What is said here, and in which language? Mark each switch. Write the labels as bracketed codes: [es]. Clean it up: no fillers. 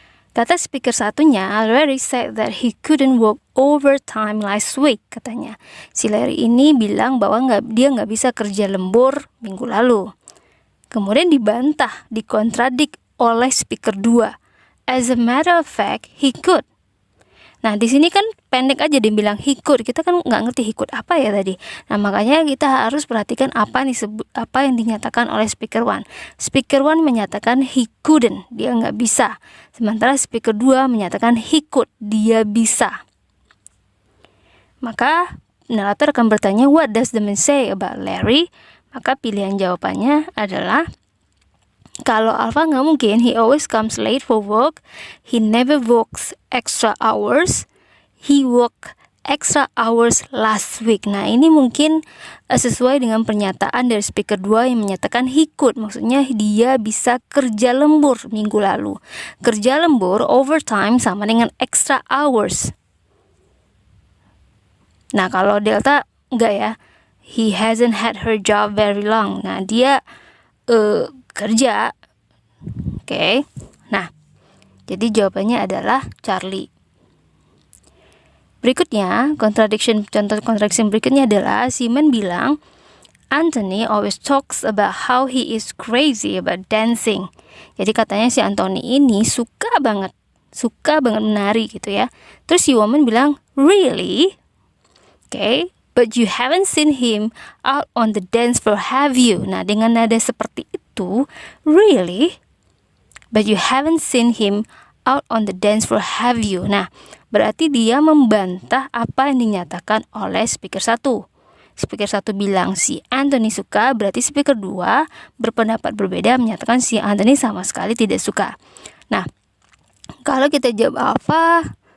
[id] Kata speaker satunya, [en] Larry said that he couldn't work overtime last week, [id] katanya. Si Larry ini bilang bahwa dia nggak bisa kerja lembur minggu lalu. Kemudian dibantah, dikontradik oleh speaker 2. [en] As a matter of fact, he could. [id] Nah, di sini kan pendek aja dia bilang [en] he could. [id] Kita kan nggak ngerti he could apa ya tadi. Nah, makanya kita harus perhatikan apa yang dinyatakan oleh speaker 1. Speaker 1 menyatakan [en] he couldn't, [id] dia nggak bisa. Sementara speaker 2 menyatakan [en] he could, [id] dia bisa. Maka narrator akan bertanya, [en] what does the man say about Larry? [id] Maka pilihan jawabannya adalah, kalau Alpha nggak mungkin, [en] he always comes late for work, he never works extra hours, he work extra hours last week. [id] Nah, ini mungkin sesuai dengan pernyataan dari speaker 2 yang menyatakan [en] he could, [id] maksudnya dia bisa kerja lembur minggu lalu. Kerja lembur, overtime, sama dengan extra hours. Nah, kalau Delta enggak ya, [en] he hasn't had her job very long. [id] Nah, dia kerja. Oke. Nah, jadi jawabannya adalah Charlie. Berikutnya, contoh contradiction berikutnya adalah Simon bilang, [en] Anthony always talks about how he is crazy about dancing. [id] Jadi katanya si Anthony ini suka banget menari gitu ya. Terus si woman bilang, really? [en] Okay, but you haven't seen him out on the dance floor, have you? [id] Nah, dengan nada seperti itu, really? [en] But you haven't seen him out on the dance floor, have you? [id] Nah, berarti dia membantah apa yang dinyatakan oleh speaker 1. Speaker 1 bilang si Anthony suka, berarti speaker 2 berpendapat berbeda menyatakan si Anthony sama sekali tidak suka. Nah, kalau kita jawab apa?